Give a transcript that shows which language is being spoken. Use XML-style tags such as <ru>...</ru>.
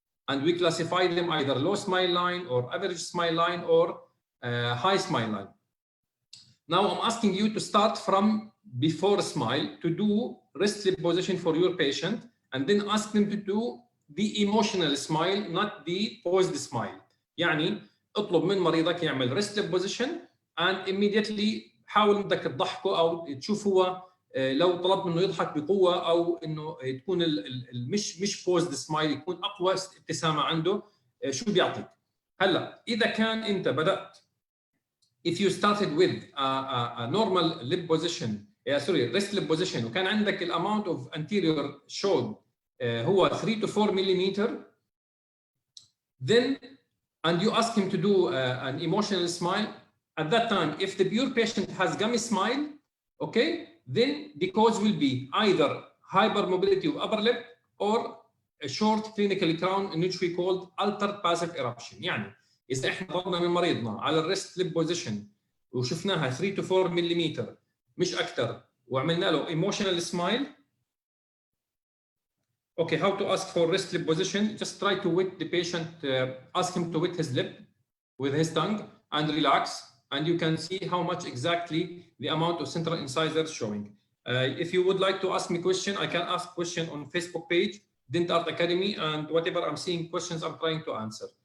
<en>And we classify them either low smile line or average smile line or high smile line. Now I'm asking you to start from before smile to do rest lip position for your patient, and then ask them to do the emotional smile, not the posed smile.</en> <ar>يعني اطلب من مريضك يعمل</ar> <en>rest lip position and immediately</en> <ar>حاول انك تضحكه او تشوف هو لو طلبت منه يضحك بقوه او انه تكون مش posed smile، يكون اقوى ابتسامه عنده، شو بيعطيك. هلا اذا كان انت بدات</ar> <en>if you started with a normal lip position rest lip position</en> <ar>وكان عندك</ar> <en>الامount of anterior showed هو 3 to 4 millimeter, then and you ask him to do an emotional smile, at that time if the pure patient has gummy smile, okay, then the cause will be either hypermobility of upper lip or a short clinical crown in which we called altered passive eruption.</en> <ar>يعني إذا إحنا ضلنا من مريضنا على الريست ليب بوزيشن وشفناها 3 to 4 ملم مش أكثر وعملنا له emotional smile.</ar> <en>Okay, how to ask for rest lip position? Just try to wet the patient, ask him to wet his lip with his tongue and relax, and you can see how much exactly the amount of central incisors showing. If you would like to ask me question, I can ask question on Facebook page, Dent Art Academy, and whatever I'm seeing questions, I'm trying to answer.</en>